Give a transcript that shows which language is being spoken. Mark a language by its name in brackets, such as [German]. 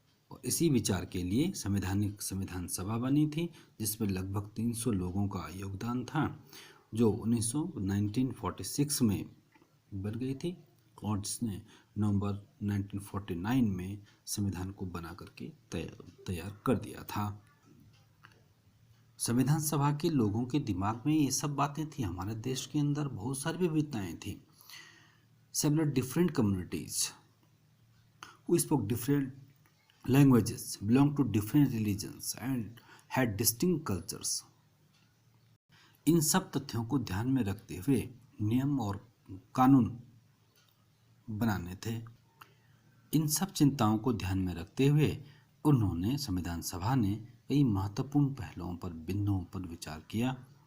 [Hindi] और इसी विचार के लिए संविधान सभा बनी थी, जिसमें लगभग 300 लोगों का योगदान था, जो 1946 में बन गई थी और जिसने नवंबर 1949 में संविधान को बना करके तैयार कर दिया था। संविधान सभा के लोगों के दिमाग में ये सब बातें थी। हमारे देश के अंदर बहुत सारी विविधताएं थी। [English] several different communities who spoke different languages, belonged to different religions and had distinct cultures. [Hindi] इन सब तथ्यों को ध्यान में रखते हुए नियम और कानून बनाने थे। इन सब चिंताओं को ध्यान में रखते हुए उन्होंने संविधान सभा ने कई महत्वपूर्ण पहलुओं पर, बिंदुओं पर विचार किया।